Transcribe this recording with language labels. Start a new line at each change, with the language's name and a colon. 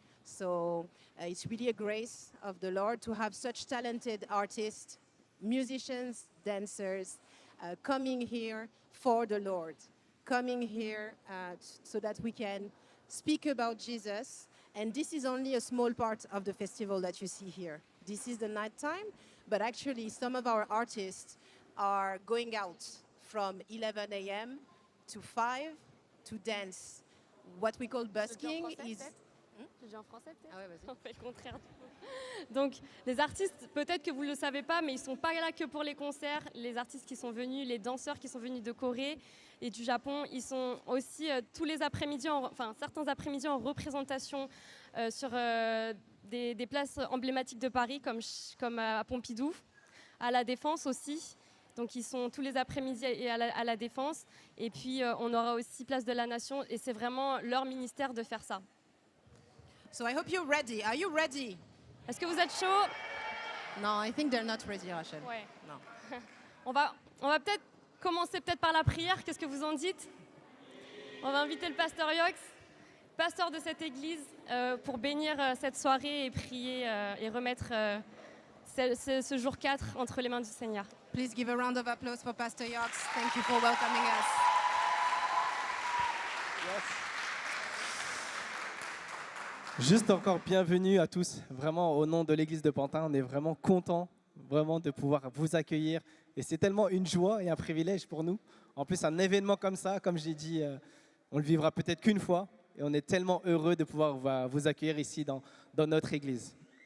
English: So it's really a grace of the Lord to have such talented artists, musicians, dancers, coming here for the Lord, coming here so that we can speak about Jesus. And this is only a small part of the festival that you see here. This is the night time, but actually some of our artists are going out from 11 a.m. to 5 to dance. What we call busking is...
French: Je dis en français peut-être? Ah ouais, vas-y. On fait le contraire. Donc, les artistes, peut-être que vous ne le savez pas, mais ils ne sont pas là que pour les concerts. Les artistes qui sont venus, les danseurs qui sont venus de Corée et du Japon, ils sont aussi tous les après-midi, certains après-midi en représentation sur des places emblématiques de Paris, comme à Pompidou, à la Défense aussi. Donc, ils sont tous les après-midi à la Défense. Et puis, on aura aussi Place de la Nation. Et c'est vraiment leur ministère de faire ça.
English: So I hope you're ready. Are you ready?
French: Est-ce que vous êtes chaud?
English: No, I think they're not ready, Rachel.
French: Ouais.
English: No.
French: On va peut-être commencer par la prière. Qu'est-ce que vous en dites? On va inviter le pasteur Yox, pasteur de cette église, pour bénir cette soirée et prier et remettre ce jour 4 entre les mains du Seigneur.
English: Please give a round of applause for Pastor Yox. Thank you for welcoming us. Yes.
French: Juste encore bienvenue à tous, vraiment au nom de l'église de Pantin, on est vraiment contents vraiment de pouvoir vous accueillir et c'est tellement une joie et un privilège pour nous. En plus un événement comme ça, comme j'ai dit, on le vivra peut-être qu'une fois et on est tellement heureux de pouvoir vous accueillir ici dans notre église.